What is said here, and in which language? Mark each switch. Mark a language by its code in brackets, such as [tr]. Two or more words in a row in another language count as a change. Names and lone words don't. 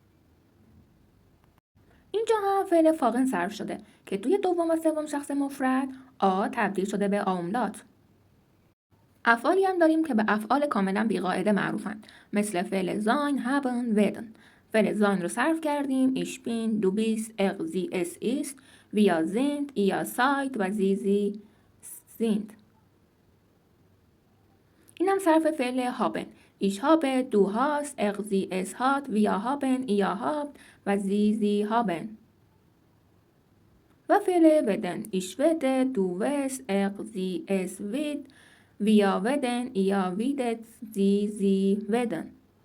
[fa] اینجا هم فعل فاقن صرف شده که توی دوم و سوم شخص مفرد آ تبدیل شده به آملات. افعالی هم داریم که به افعال کاملا بی‌قاعده معروفن مثل فعل زاین، هابن، ودن. فعل زاین رو صرف کردیم [de] ich bin, du bist, sie, es ist, wir sind, ihr seid و sie sind. [fa] این هم صرف فعل هابن. [de] ich habe, du hast, sie, es hat, wir haben, ihr habt و sie haben. [fa] و فعل ودن [de] ich werde, du wirst, sie, es wird, wir werden, ihr werdet, sie werden.